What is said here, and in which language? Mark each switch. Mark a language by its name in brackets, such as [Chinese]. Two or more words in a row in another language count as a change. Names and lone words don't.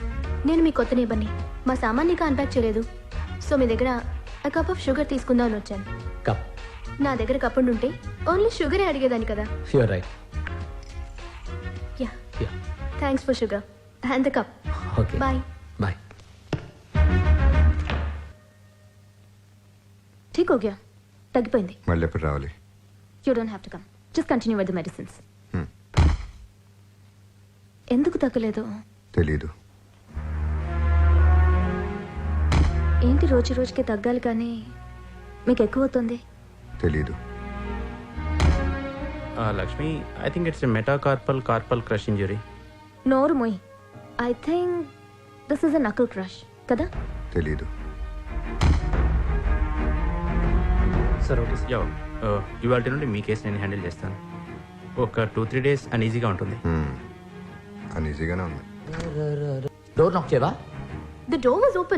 [Telugu] నేను మీ కొత్త నేబర్ని. మా సామాన్ ఇంకా అన్పాక్ చేయలేదు, సో మీ దగ్గర [English] cup of sugar [Telugu] తీసుకుందామని వచ్చాను. కప్? నా దగ్గర కప్ ఉంటే ఓన్లీ షుగరే అడిగేదాన్ని కదా. [English] You're right. Yeah, thanks for sugar and the cup. ఓకే, బాయ్. బాయ్. [Hindi] ठीक हो गया, [Telugu] తగ్గిపోయింది. మళ్ళీ ఎప్పుడు రావాలి? [English] You don't have to come, just continue with the medicines. [Telugu] ఎందుకు తగ్గలేదు? తెలీదు. ఏంటి రోజు రోజుకి తగ్గాలి కానీ మీకు ఎక్కువ అవుతుంది? తెలీదు. [English] Lakshmi, I think it's metacarpal carpal crush injury. [Telugu] నోరు మొయ్. [English] I think this is a knuckle crush కదా? [Telugu] తెలీదు. సార్ ఓకే యో, ఇవాళ నుండి మీ కేసు నేను హ్యాండిల్ చేస్తాను. ఒక 2-3 days అన్ఈజీగా ఉంటుంది. అన్ఈజీగానే ఉంది. [English] door knock [Telugu] చేయవా? [English] The door was open.